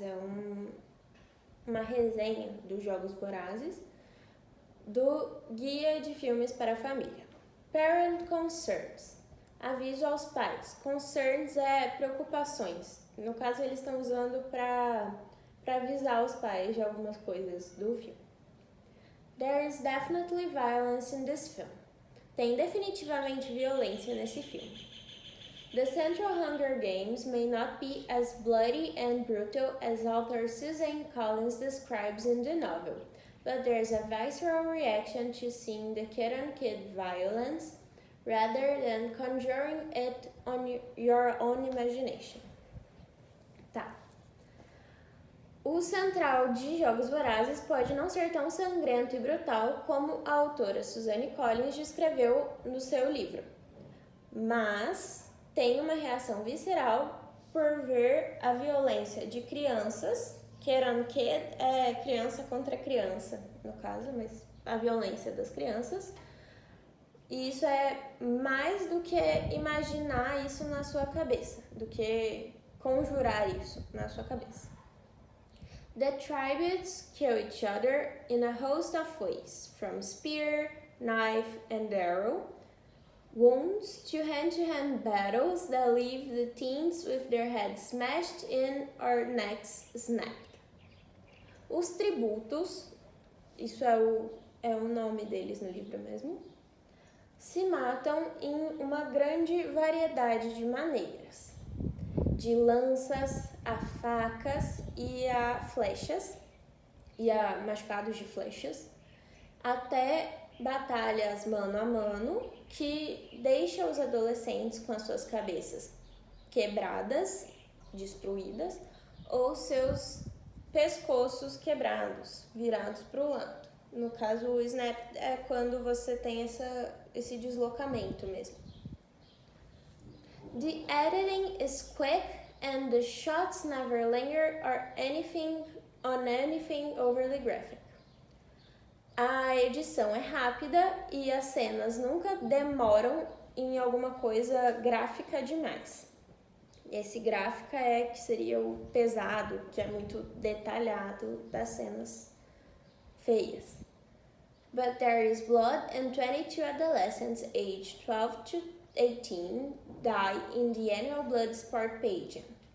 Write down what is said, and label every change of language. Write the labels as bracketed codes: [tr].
[pt] É uma resenha dos Jogos Vorazes do Guia de Filmes para a Família. [en] Parent Concerns. [pt] Aviso aos pais. Concerns é preocupações. No caso, eles estão usando para avisar os pais de algumas coisas do filme. [en] There is definitely violence in this film. [pt] Tem definitivamente violência nesse filme. [en] The Central Hunger Games may not be as bloody and brutal as author Suzanne Collins describes in the novel, but there's a visceral reaction to seeing the kid-on-kid violence rather than conjuring it on your own imagination. [pt] Tá. O central de Jogos Vorazes pode não ser tão sangrento e brutal como a autora Suzanne Collins descreveu no seu livro, mas tem uma reação visceral por ver a violência de crianças, kid é criança contra criança, no caso, mas a violência das crianças, e isso é mais do que imaginar isso na sua cabeça, do que conjurar isso na sua cabeça. [en] The tributes kill each other in a host of ways, from spear, knife, and arrow, wounds to hand-to-hand battles that leave the teens with their heads smashed in or necks snapped. [pt] Os tributos, isso é o nome deles no livro mesmo, se matam em uma grande variedade de maneiras, de lanças a facas e a flechas, e a machucados de flechas, até batalhas mano a mano que deixam os adolescentes com as suas cabeças quebradas, destruídas, ou seus pescoços quebrados, virados para o lado. No caso, o snap é quando você tem esse deslocamento mesmo. [en] The editing is quick and the shots never linger on anything overly graphic. [pt] A edição é rápida e as cenas nunca demoram em alguma coisa gráfica demais. Esse gráfica que seria o pesado, que é muito detalhado das cenas feias. [en] But there is blood and 22 adolescents aged 12 to 18 die in the annual blood sport pageant.